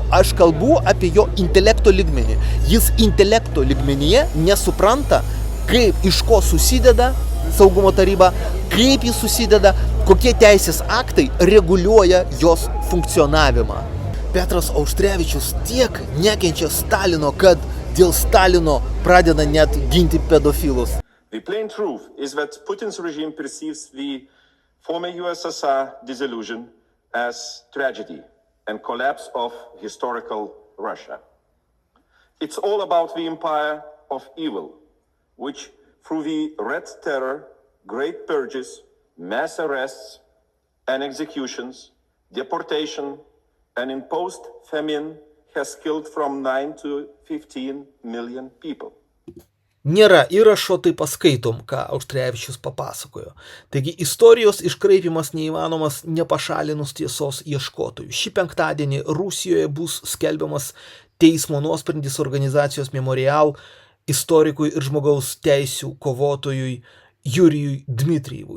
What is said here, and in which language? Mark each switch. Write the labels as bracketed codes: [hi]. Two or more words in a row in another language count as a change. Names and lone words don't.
[lt] Aš kalbu apie jo intelekto lygmenį. Jis intelekto lygmenyje nesupranta, kaip iš ko susideda Saugumo taryba, kaip jis susideda, kokie teisės aktai reguliuoja jos funkcionavimą. Petras Auštrevičius tiek nekenčia Stalino, kad dėl Stalino pradeda net ginti pedofilus. [en] The plain truth is that Putin's regime perceives the former USSR dissolution as tragedy and collapse of historical Russia. It's all about the empire of evil, which through the Red Terror, great purges, mass arrests and executions, deportation and imposed famine has killed from 9 to 15 million people. [lt] Nėra įrašo, tai paskaitom, ką Auštrevičius papasakojo. Taigi istorijos iškraipimas neįmanomas nepašalinus tiesos ieškotojų. Šį penktadienį Rusijoje bus skelbiamas teismo nuosprendis organizacijos Memorial istorikui ir žmogaus teisių kovotojui Jurijui Dmitrijevui.